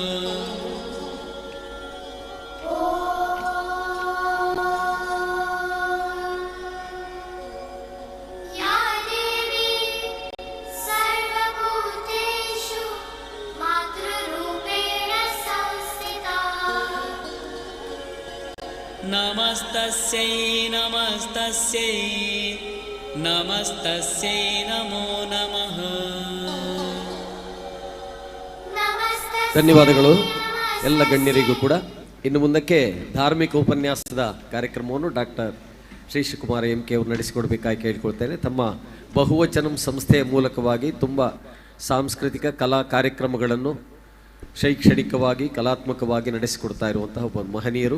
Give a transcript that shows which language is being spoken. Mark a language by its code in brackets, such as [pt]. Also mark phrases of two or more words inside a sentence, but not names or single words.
[sa] या देवी सर्वभूतेषु मातृरूपेण संस्थिता नमस्तस्यै नमस्तस्यै नमस्तस्यै नमो नमः [kn] ಧನ್ಯವಾದಗಳು ಎಲ್ಲ ಗಣ್ಯರಿಗೂ ಕೂಡ. ಇನ್ನು ಮುಂದಕ್ಕೆ ಧಾರ್ಮಿಕ ಉಪನ್ಯಾಸದ ಕಾರ್ಯಕ್ರಮವನ್ನು ಡಾಕ್ಟರ್ ಶ್ರೀಶಕುಮಾರ್ MK ಅವರು ನಡೆಸಿಕೊಡ್ಬೇಕಾಗಿ ಕೇಳಿಕೊಳ್ತೇನೆ. ತಮ್ಮ ಬಹುವಚನಂ ಸಂಸ್ಥೆಯ ಮೂಲಕವಾಗಿ ತುಂಬ ಸಾಂಸ್ಕೃತಿಕ ಕಲಾ ಕಾರ್ಯಕ್ರಮಗಳನ್ನು ಶೈಕ್ಷಣಿಕವಾಗಿ ಕಲಾತ್ಮಕವಾಗಿ ನಡೆಸಿಕೊಡ್ತಾ ಇರುವಂತಹ ಒಬ್ಬ ಮಹನೀಯರು.